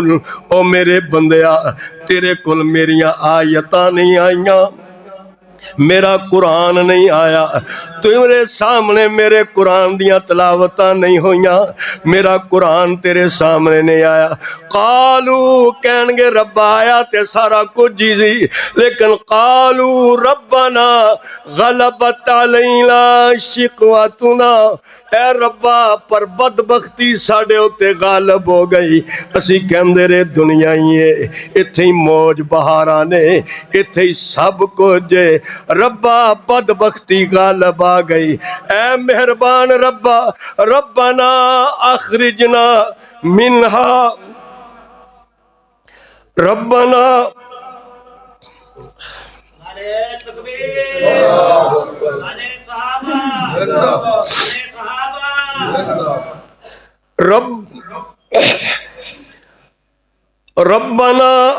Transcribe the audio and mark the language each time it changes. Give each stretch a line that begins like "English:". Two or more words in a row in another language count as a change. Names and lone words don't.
Punjabi: ਓ ਮੇਰੇ ਬੰਦਿਆ, ਤੇਰੇ ਕੋਲ ਮੇਰੀਆਂ ਆਇਤਾਂ ਨਹੀਂ ਆਈਆਂ, ਮੇਰਾ ਕੁਰਾਨ ਨਹੀਂ ਆਇਆ, ਤੇਰੇ ਸਾਹਮਣੇ ਮੇਰੇ ਕੁਰਾਨ ਦੀਆਂ ਤਿਲਾਵਤਾਂ ਨਹੀਂ ਹੋਈਆਂ, ਮੇਰਾ ਕੁਰਾਨ ਤੇਰੇ ਸਾਹਮਣੇ ਨਹੀਂ ਆਇਆ। ਕਾਲੂ ਕਹਿਣਗੇ ਰੱਬਾ ਆਇਆ ਤੇ ਸਾਰਾ ਕੁਛ ਹੀ ਸੀ, ਲੇਕਿਨ
Arabic: قالوا ربنا غلبت علينا شقوتنا,
Punjabi: ਏ ਰੱਬਾ ਪਰ ਬਦਬਖ਼ਤੀ ਸਾਡੇ ਉੱਤੇ ਗ਼ਾਲਬ ਹੋ ਗਈ। ਅਸੀ ਕਹਿੰਦੇ ਰਹੇ ਦੁਨੀਆ ਹੀ ਹੈ, ਇੱਥੇ ਹੀ ਮੌਜ ਬਹਾਰਾਂ ਨੇ, ਇੱਥੇ ਹੀ ਸਭ ਕੁਛ ਹੈ। ਰੱਬਾ ਬਦਬਖ਼ਤੀ ਗ਼ਾਲਬ ਆ ਗਈ। ਏ ਮਿਹਰਬਾਨ ਰੱਬਾ,
Arabic: ربنا أخرجنا منها, ربنا ربنا